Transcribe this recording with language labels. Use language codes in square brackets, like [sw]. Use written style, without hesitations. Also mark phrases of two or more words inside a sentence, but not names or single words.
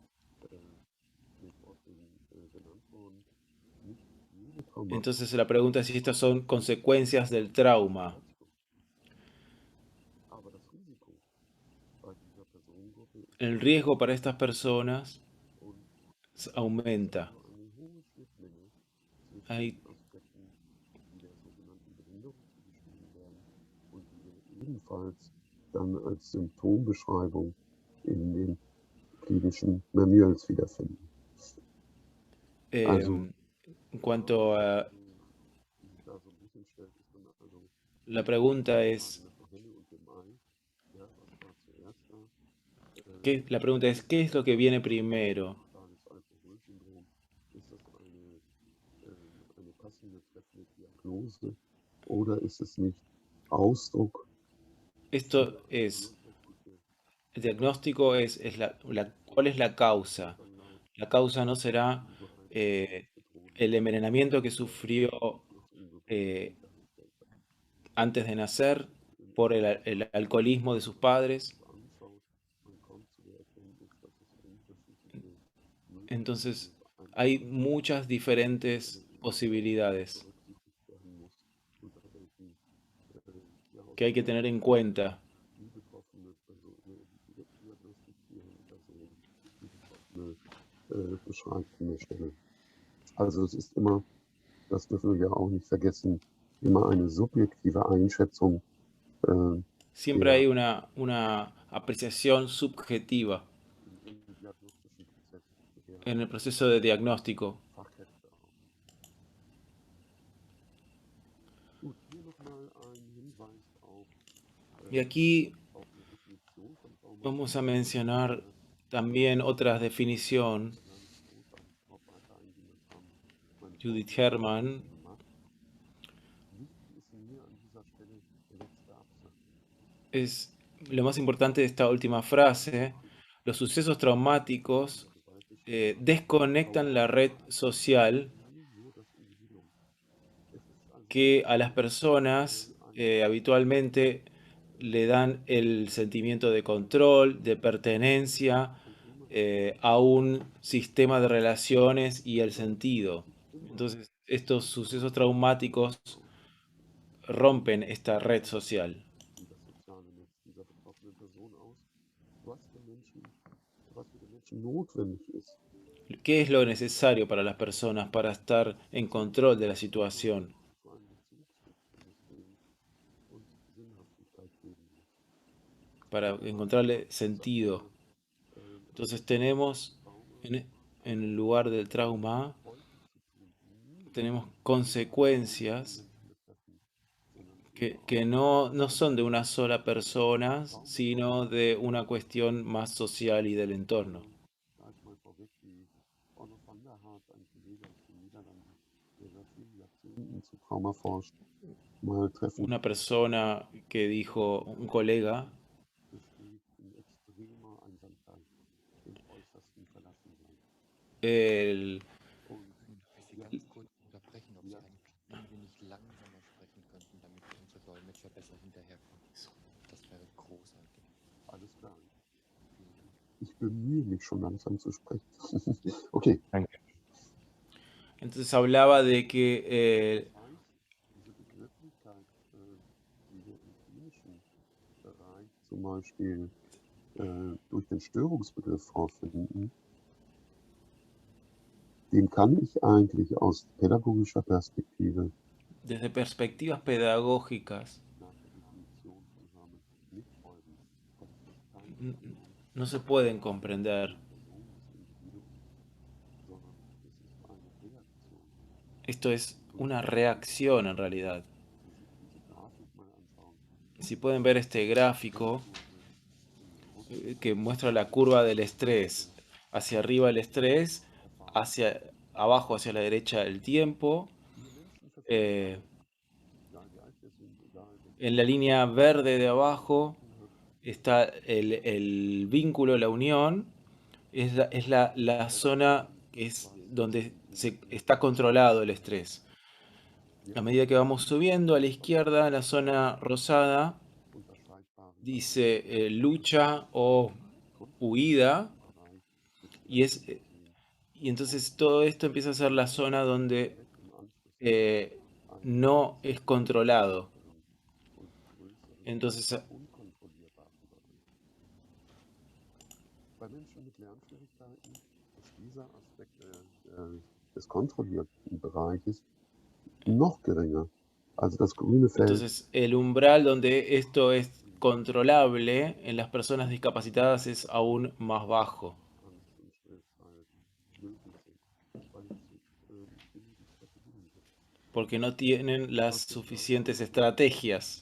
[es] Entonces la pregunta es si estas son consecuencias del trauma. El riesgo para estas personas aumenta. Hay [de] ebenfalls dann als Symptombeschreibung in den klinischen Manuals wiederfinden. [es] En cuanto a la pregunta es, ¿qué es lo que viene primero? [de] Oder ist es nicht Ausdruck? [es] Esto es, el diagnóstico es ¿cuál es la causa? La causa no será el envenenamiento que sufrió antes de nacer por el alcoholismo de sus padres. Entonces, hay muchas diferentes posibilidades [de] berücksichtigt werden muss, unter welchen [es] que hay que tener en cuenta. [de] die betroffene Person, die diagnostizierende Person, die Betroffene beschreibt an der Stelle. Also es ist immer, das dürfen wir ja auch nicht vergessen, immer eine subjektive Einschätzung [es] Siempre [de] der [es] hay una apreciación subjetiva [de] im diagnostischen Prozess der [es] en el proceso de diagnóstico. [de] Fachkräfte auch. Gut, hier nochmal ein Hinweis [es] Y aquí [de] auf eine Definition von Trauma. [es] vamos a mencionar también otra definición. [de] Gar nicht großartig darauf weiter eingehen, das haben meine Judith Vorredner Herrmann gemacht. Wichtig ist mir an dieser Stelle der letzte Absatz. [es] es lo más importante de esta última frase. Los sucesos traumáticos desconectan la red social [de] Nur das Individuum. Es ist also [es] que a las personas habitualmente le dan el sentimiento de control, de pertenencia a un sistema de relaciones y el sentido. Entonces, estos sucesos traumáticos rompen esta red social. [de] wie das soziale Netz dieser betroffenen Person aus, was für den Menschen notwendig ist, [es] ¿Qué es lo necesario para las personas para estar en control de la situación? [de] zu einem Bezugssystem und Sinnhaftigkeit geben muss. [es] Para encontrarle sentido. Entonces tenemos en el lugar del trauma, tenemos consecuencias que no son de una sola persona, sino de una cuestión más social y del entorno. [de] Da ist mal vorweg die Onno van der Hart, ein Kollege aus den Niederlanden, der seit vielen Jahrzehnten zu Trauma forscht, mal treffen [es] Una persona que dijo, un colega, [de] besteht in extremer Einsamkeit, im äußersten Verlassensein. [es] el, [de] Und Ich möchte Sie ganz kurz unterbrechen, ob Sie ein wenig langsamer sprechen könnten, damit unsere Dolmetscher besser hinterherkommen. Das wäre großartig. alles klar. Ich bemühe mich schon langsam zu sprechen. Okay. Danke. [es] entonces hablaba de que [de] Das heißt, diese Begrifflichkeit, die wir im klinischen Bereich zum Beispiel durch den Störungsbegriff vorfinden, den kann ich eigentlich aus pädagogischer Perspektive [es] desde perspectivas pedagógicas [de] nach der Definition von Hermann nicht folgen. Das ist keine [es] n- no se pueden comprender. [de] Person des Individuums, sondern es ist eine Reaktion. [es] Esto es una reacción en realidad. [de] Wenn Sie sich diese Grafik mal anschauen, [es] Si pueden ver este gráfico que muestra la curva del estrés, hacia arriba el estrés, hacia abajo, hacia la derecha el tiempo, [de] viele Menschen verfügen, egal wie alt wir sind, egal welche [es] en la línea verde de abajo está el vínculo, la unión, es la zona que es donde está controlado el estrés. A medida que vamos subiendo a la izquierda, la zona rosada [de] unterscheidbaren [es] dice lucha o huida, [de] Bereich mit [es] y entonces todo esto empieza a ser la zona donde [de] im Anschluss [es] no es controlado. [de] und größeren, [es] Entonces [de] unkontrollierbaren Bereich. Bei Menschen mit Lernschwierigkeiten ist dieser Aspekt des kontrollierten Bereiches noch geringer. Also das grüne Feld [es] Entonces, el umbral donde esto es controlable en las personas discapacitadas es aún más bajo, [de] Angst und Stress halt möglich sind, weil es nicht genügend Strategien gibt. [es] porque no tienen las suficientes estrategias.